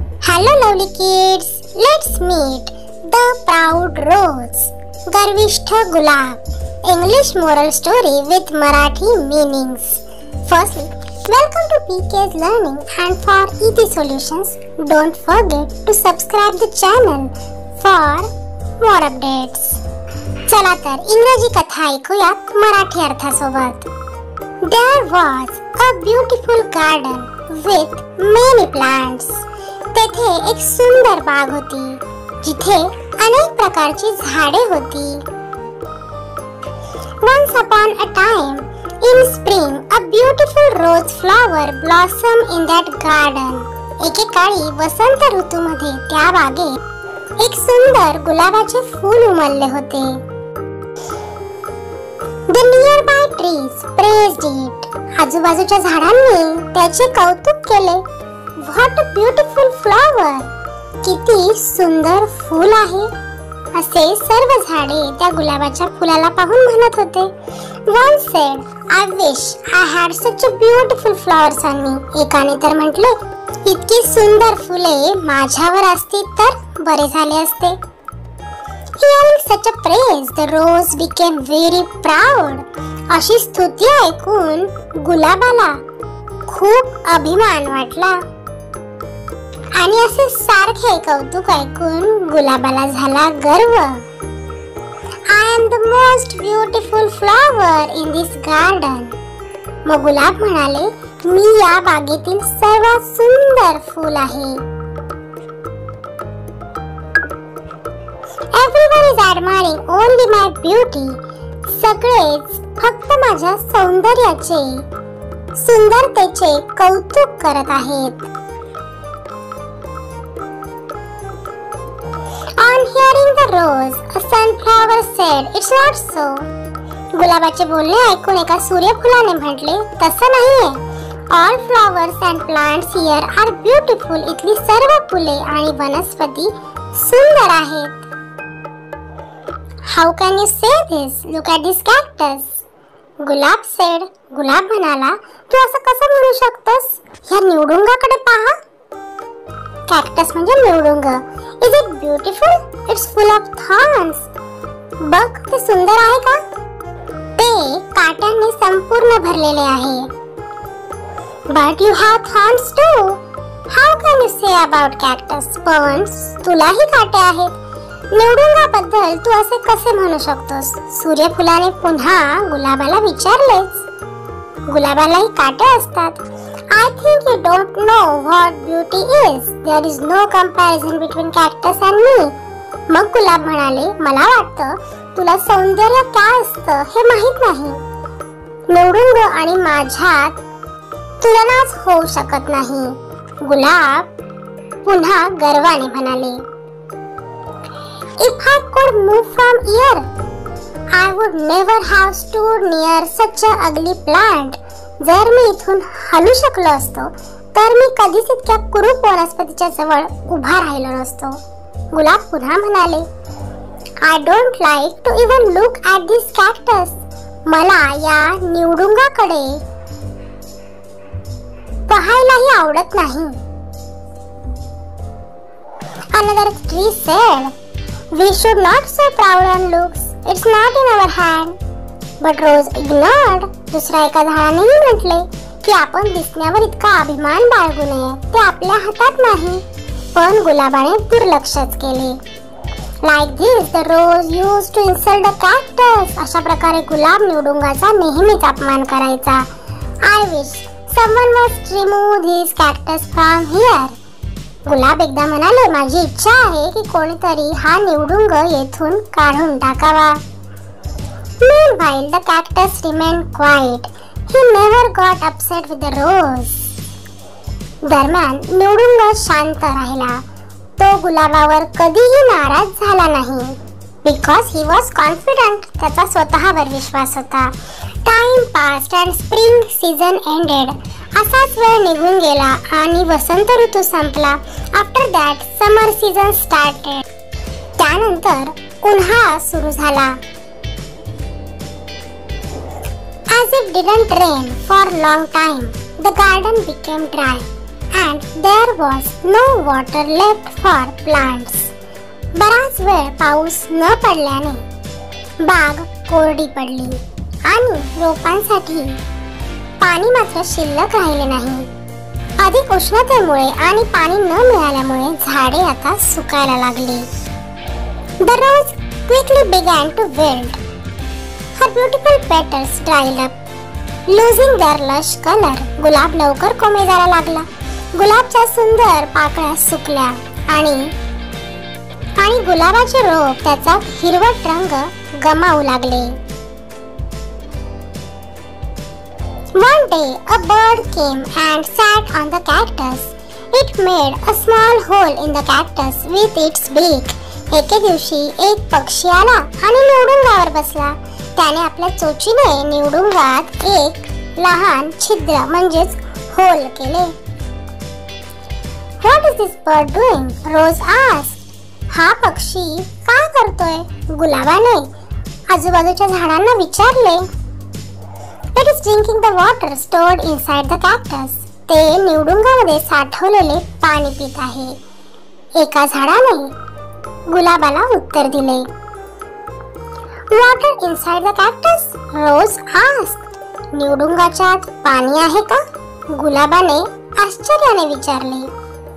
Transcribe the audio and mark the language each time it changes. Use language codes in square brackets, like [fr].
[en] Hello lovely kids, let's meet the proud rose, [mr] गर्विष्ठ gulab. [en] English moral story with Marathi meanings. Firstly, welcome to PK's Learning, and for easy solutions, don't forget to subscribe the channel for more updates. [mr] चला तर इंग्रजी कथा ऐकूयात Marathi अर्थासोबत. [en] There was a beautiful garden with many plants. [mr] तेथे एक सुंदर बाग होती जिथे अनेक प्रकारची झाडे होती. [en] Once upon a time, in spring, a beautiful rose flower blossomed in that garden. [mr] एकेकाळी वसंत ऋतूमध्ये त्या बागेत एक सुंदर गुलाबाचे फूल उमलले होते. [en] The nearby trees praised it. [mr] आजूबाजूच्या झाडांनी त्याचे कौतुक केले. [en] What a beautiful flower! [mr] किती सुंदर फूल आहे. असे सर्व झाडे त्या गुलाबाच्या फुलाला पाहून म्हणत होते. [en] One said, I wish I had such a beautiful flowers on me. [mr] एकाने तर म्हटले, इतकी सुंदर फुले माझ्यावर असती तर बरे झाले असते. [en] Hearing such a praise, the rose became very proud. [mr] अशी स्तुती ऐकून गुलाबाला खूप अभिमान वाटला. आणि असे सारखे कौतुक ऐकून गुलाबाला झाला गर्व. [en] I am the most beautiful flower in this garden. [mr] मग गुलाब म्हणाले, मी या बागेतील सर्वात सुंदर फूल आहे. [en] Everyone is admiring only my beauty. [mr] सगळेच फक्त माझ्या सौंदर्याचे, सुंदरतेचे कौतुक करत आहेत. [en] On hearing the rose, a sunflower said, "It's not so." [mr] गुलाबाचे बोलणे ऐकून एका सूर्यफुलाने म्हटले, तसं नाहीये. [en] All flowers and plants here are beautiful. [mr] इथली सर्व फुले आणि वनस्पती सुंदर आहेत. [en] How can you say this? Look at this cactus. Gulab said. [mr] गुलाब म्हणाला, तू असं कसं म्हणू शकतोस? या निवडुंगाकडे पहा. कॅक्टस म्हणजे निवडुंग. [en] Is it beautiful? It's full of thorns. [mr] बघ, ते सुंदर आहे का? ते काट्यांनी संपूर्ण भरलेले आहे. [en] But you have thorns too. How can you say about cactus? [mr] पण तुलाही काटे आहेत. निवडुंगाबद्दल तू असे कसे म्हणू शकतोस? सूर्यफुलाने पुन्हा गुलाबाला विचारलेच. गुलाबालाही काटे असतात. [en] I think you don't know what beauty is. There is no comparison between cactus and me. [mr] मग गुलाब म्हणाले, मला वाटतं तुला सौंदर्य काय असतं हे माहित नाही. निवडुंग आणि माझ्यात तुलनाच होऊ शकत नाही. गुलाब पुन्हा गर्वाने म्हणाले, [en] If I could move from here, I would never have stood near such a ugly plant. [mr] जर मी इथून हलू शकलो असतो तर मी कधीच इतक्या कुरूप वनस्पतीच्या जवळ उभा राहिलो नसतो. गुलाब पुन्हा म्हणाले, [en] I don't like to even look at this cactus. [mr] मला या निवडुंगाकडे पाहायलाही आवडत नाही. [en] Another tree said, We should not so proud on looks. It's not in our hand. But Rose ignored. [mr] दुसऱ्या एका झाडानेही म्हटले की आपण दिसण्यावर इतका अभिमान बाळगू नये. ते आपल्या हातात नाही. पण गुलाबाने दुर्लक्षच केले. [en] Like this, the rose used to insult the cactus. [mr] अशा प्रकारे गुलाब निवडुंगाचा नेहमीच अपमान करायचा. [en] I wish someone was to remove this cactus from here. [mr] गुलाब एकदा म्हणाले, माझी इच्छा आहे की कोणीतरी हा निवडुंग येथून काढून टाकावा. [en] Meanwhile, the cactus remained quiet. He never got upset with the rose. [mr] दरम्यान निवडुंग शांत राहिला. तो गुलाबावर कधीही नाराज झाला नाही. [en] Because he was confident. [mr] त्याचा स्वतःवर विश्वास होता. [en] Time passed and spring season ended. [mr] असाच वेळ निघून गेला आणि वसंत ऋतू संपला. [en] After that, summer season started. [mr] त्यानंतर उन्हाळा सुरू झाला. [en] As it didn't rain for a long time, the garden became dry. and there was no water left for plants. [mr] बराच वेळ पाऊस न पडल्याने बाग कोरडी पडली आणि रोपांसाठी पाणी मात्र शिल्लक राहिले नाही. अधिक उष्णतेमुळे आणि पाणी न मिळाल्यामुळे झाडे आता सुकायला लागली. [en] The rose quickly began to wilt. Her beautiful petals dried up, losing their lush color. [mr] गुलाब लवकर कोमेजायला लागला. गुलाबच्या सुंदर पाकळ्या सुकल्या आणि गुलाबाचे रोप त्याचा हिरवट रंग गमावू लागले. [en] One day a bird came and sat on the cactus. It made a small hole in the cactus with its beak. [mr] एके दिवशी एक पक्षी आला आणि निवडुंगावर बसला. त्याने आपल्या चोचीने निवडुंगात एक लहान छिद्र म्हणजेच होल केले. [en] What is this bird doing? Rose asked. [mr] हा पक्षी काय करतोय? गुलाबाने आजूबाजूच्या झाडांना विचारले. [en] It is drinking the water stored inside the cactus. [mr] ते निवडुंगामध्ये साठवलेले पाणी पित आहे. एका झाडाने गुलाबाला उत्तर दिले. [en] Water inside the cactus? Rose asked. [mr] निवडुंगाच्या आत पाणी आहे का? गुलाबाने आश्चर्याने विचारले.